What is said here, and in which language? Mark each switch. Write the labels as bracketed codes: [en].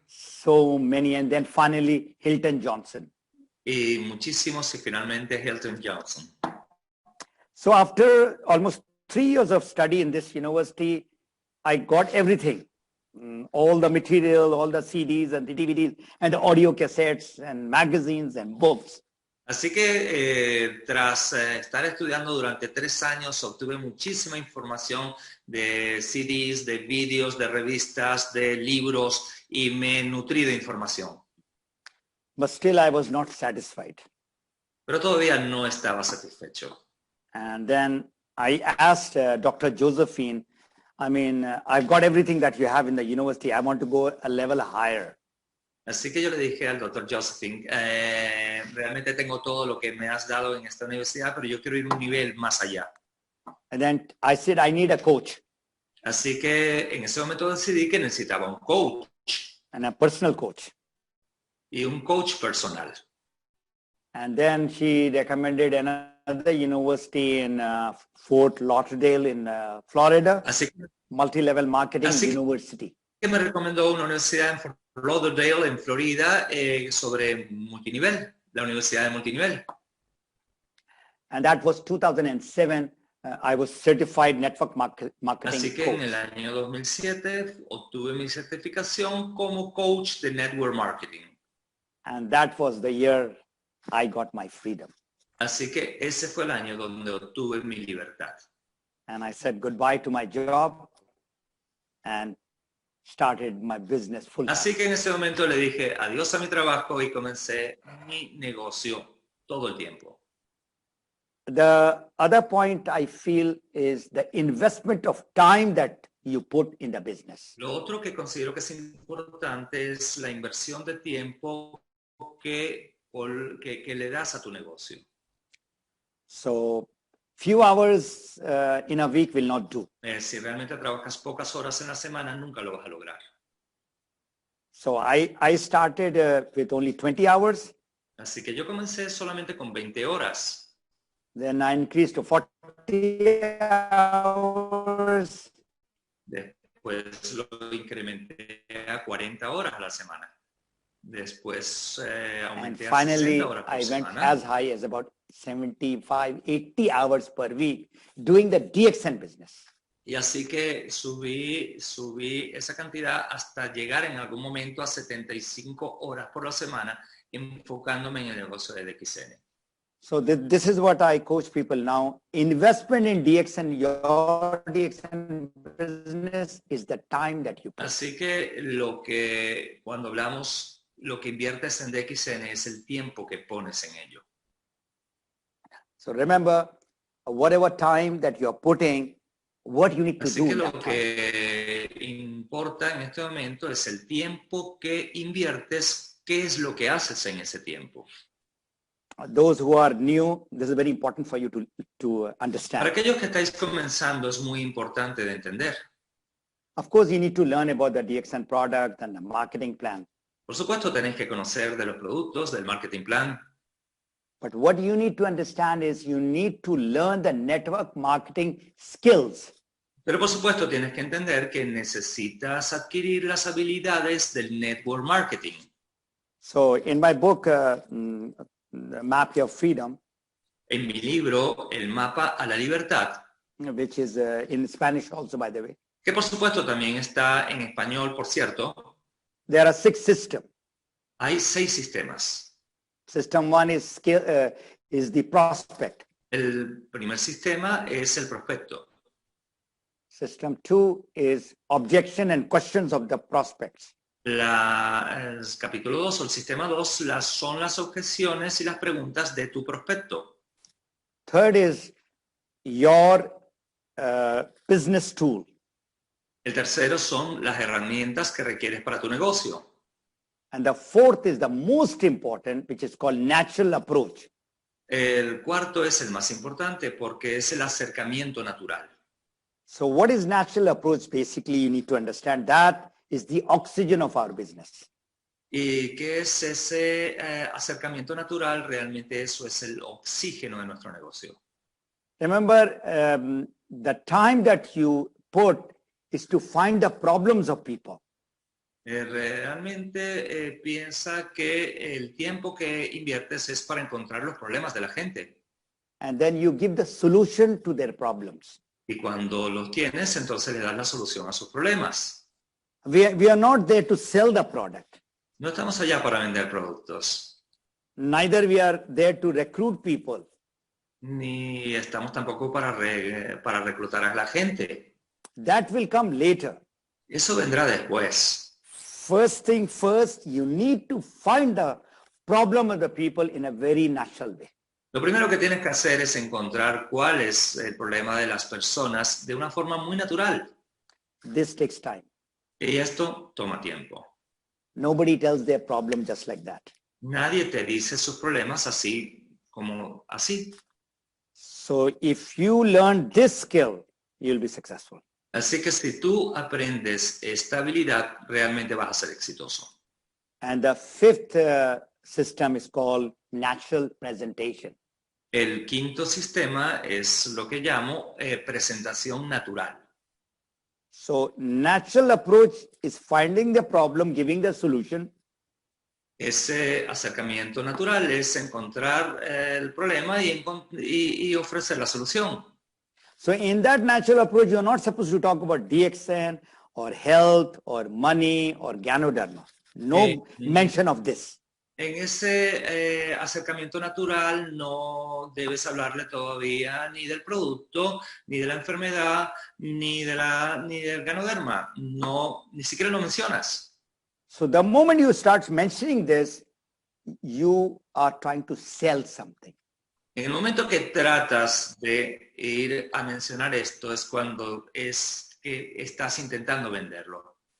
[en] so many, and then finally Hilton Johnson. [es] Y muchísimos y finalmente Hilton Johnson. [en] So after almost 3 years of study in this university, I got everything, all the material, all the CDs and the DVDs and the audio cassettes and magazines and books. [es] Así que tras estar estudiando durante 3 años, obtuve muchísima información de CDs, de vídeos, de revistas, de libros y me nutrí de información. [en] But still I was not satisfied. [es] Pero todavía no estaba satisfecho. [en] And then I asked Dr. Josephine, I've got everything that you have in the university. I want to go a level higher. [es] Así que yo le dije al doctor Josephine, realmente tengo todo lo que me has dado en esta universidad, pero yo quiero ir un nivel más allá. [en] And then I said, I need a coach. [es] Así que en ese momento decidí que necesitaba un coach. [en] And a personal coach. [es] Y un coach personal. [en] And then she recommended another university in Fort Lauderdale in Florida, multi-level marketing university. [es] Que me recomendó una universidad en Fort Lauderdale, en Florida, sobre multinivel, la universidad de multinivel. [en] And that was 2007. I was certified network marketing [es] Así que [en] coach. [es] en el año 2007 obtuve mi certificación como coach de network marketing. [en] And that was the year I got my freedom. [es] Así que ese fue el año donde obtuve mi libertad. [en] And I said goodbye to my job and started my business full time. [es] Así que en ese momento le dije adiós a mi trabajo y comencé mi negocio todo el tiempo. [en] The other point I feel is the investment of time that you put in the business. [es] Lo otro que considero que es importante es la inversión de tiempo que le das a tu negocio. [en] So few hours in a week will not do. [es] Si realmente trabajas pocas horas en la semana, nunca lo vas a lograr. [en] So I started with only 20 hours. [es] Así que yo comencé solamente con 20 horas. [en] Then I increased to 40 hours. [es] Después lo incrementé a 40 horas a la semana. Después aumenté a 60 horas por semana. [en] I went as high as about 75, 80 hours per week doing the DXN business. [es] Y así que subí esa cantidad hasta llegar en algún momento a 75 horas por la semana enfocándome en el negocio de DXN. [en] So this is what I coach people now. Investment in DXN, your DXN business is the time that you put. [es] Así que cuando hablamos, lo que inviertes en DXN es el tiempo que pones en ello. [en] So remember, whatever time that you're putting, what you need to [es] Así [en] do. [es] que lo que importa en este momento es el tiempo que inviertes, qué es lo que haces en ese tiempo. [en] Those who are new, this is very important for you to understand. [es] Para aquellos que estáis comenzando es muy importante de entender. [en] Of course, you need to learn about the DXN product and the marketing plan. [es] Por supuesto, tenéis que conocer de los productos, del marketing plan. [en] But what you need to understand is you need to learn the network marketing skills. [es] Pero por supuesto, tienes que entender que necesitas adquirir las habilidades del network marketing. [en] So in my book, The Map of Freedom, [es] en mi libro, El mapa a la libertad, [en] which is in Spanish also, by the way, [es] que por supuesto también está en español, por cierto, [en] there are 6 systems. [es] Hay 6 sistemas. [en] System 1 is the prospect. [es] El primer sistema es el prospecto. [en] System 2 is objection and questions of the prospects. [es] El capítulo 2 o el sistema 2 son las objeciones y las preguntas de tu prospecto. [en] Third is your business tool. [es] El tercero son las herramientas que requieres para tu negocio. [en] And the fourth is the most important, which is called natural approach. [es] El cuarto es el más importante porque es el acercamiento natural. [en] So what is natural approach? Basically, you need to understand that is the oxygen of our business. [es] ¿Y qué es ese acercamiento natural? Realmente eso es el oxígeno de nuestro negocio. [en] Remember, the time that you put is to find the problems of people. [es] Realmente piensa que el tiempo que inviertes es para encontrar los problemas de la gente. [en] And then you give the solution to their problems. [es] Y cuando los tienes, entonces le das la solución a sus problemas. [en] We are not there to sell the product. [es] No estamos allá para vender productos. [en] Neither we are there to recruit people. [es] Ni estamos tampoco para reclutar a la gente. [en] That will come later. [es] Eso vendrá después. [en] First thing first, you need to find the problem of the people in a very natural way. [es] Lo primero que tienes que hacer es encontrar cuál es el problema de las personas de una forma muy natural. [en] This takes time. [es] Y esto toma tiempo. [en] Nobody tells their problem just like that. [es] Nadie te dice sus problemas así como así. [en] So if you learn this skill, you'll be successful. [es] Así que si tú aprendes esta habilidad, realmente vas a ser exitoso. [en] And the fifth system is called natural presentation. [es] El quinto sistema es lo que llamo presentación natural. [en] So natural approach is finding the problem, giving the solution. [es] Ese acercamiento natural es encontrar el problema y ofrecer la solución. [en] So in that natural approach, you're not supposed to talk about DXN or health or money or Ganoderma. No mention of this. [es] En ese acercamiento natural no debes hablarle todavía ni del producto, ni de la enfermedad, ni del ganoderma. No, ni siquiera lo mencionas. [en] So the moment you start mentioning this, you are trying to sell something. [es] En el momento que tratas de ir a mencionar esto es cuando estás intentando venderlo.